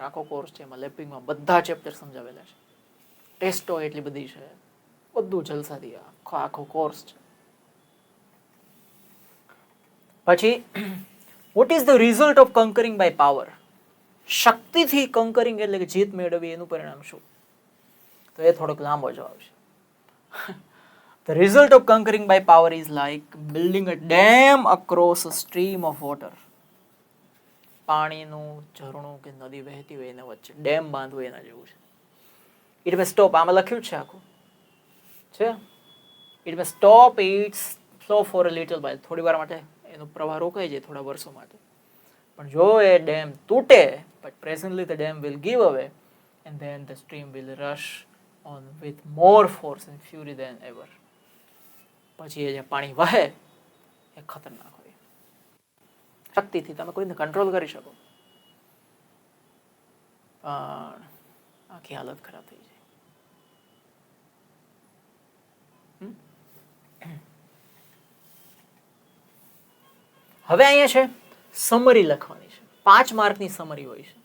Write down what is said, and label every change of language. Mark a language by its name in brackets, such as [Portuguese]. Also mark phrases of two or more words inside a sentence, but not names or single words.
[Gujarati] આખો કોર્સ છે, એમાં લેપિંગમાં બધા ચેપ્ટર સમજાવેલા છે, ટેસ્ટો એટલી બધી છે, બધું જલસાથી આખો કોર્સ છે. [English] પછી what is the result of conquering by power? [Gujarati] શક્તિથી કંકરિંગ એટલે કે જીત મેળવી, એનું પરિણામ શું? તો એ થોડોક લાંબો જવાબ છે. [English] The result of conquering by power is like building a dam across a stream of water. [Gujarati] પાણીનું ઝરણું કે નદી વહેતી હોય એના વચ્ચે ડેમ બાંધવું, એના જેવું છે. [English] It may stop, [Gujarati] આમાં લખ્યું છે આખું છે. [English] It may stop its flow for a little while, [Gujarati] થોડી વાર માટે એનો પ્રવાહ રોકાઈ જાય, થોડા વર્ષો માટે. પણ જો એ ડેમ તૂટે, [English] but presently the dam will give away and then the stream will rush on with more force and fury than ever. [Gujarati] પછી એ જે પાણી વહે એ ખતરનાક હોય. શક્તિથી તમે કોઈને કંટ્રોલ કરી શકો, પણ આખી હાલત ખરાબ થઈ જાય. હવે અહીંયા છે સમરી લખવાની છે, 5 માર્કની સમરી હોય છે.